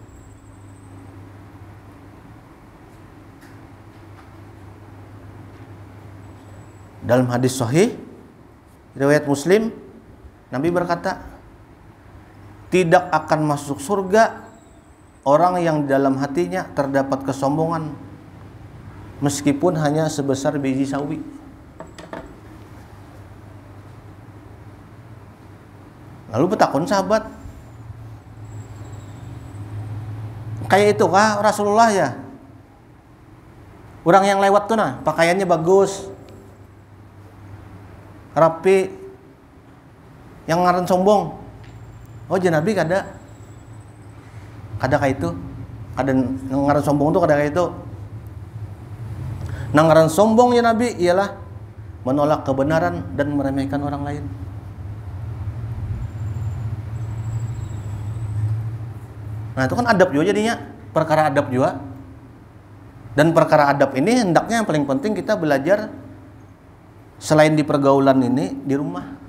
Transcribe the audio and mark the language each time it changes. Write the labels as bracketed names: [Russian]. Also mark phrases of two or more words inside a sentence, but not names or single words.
[Indonesian] Dalam hadis sahih riwayat Muslim, Nabi berkata, tidak akan masuk surga orang yang dalam hatinya terdapat kesombongan meskipun hanya sebesar biji sawi. [Banjar] Lalu bertakun sahabat, kayak itu kah Rasulullah ya? Orang yang lewat tuh nah pakaiannya bagus, rapi, yang ngaran sombong. Oh Nabi kada kayak itu. Kada ngaran sombong tuh kada kayak itu. [Indonesian] Nah ngaran sombong ya Nabi ialah menolak kebenaran dan meremehkan orang lain. Nah itu kan adab juga jadinya, perkara adab juga. Dan perkara adab ini hendaknya yang paling penting kita belajar selain di pergaulan ini di rumah.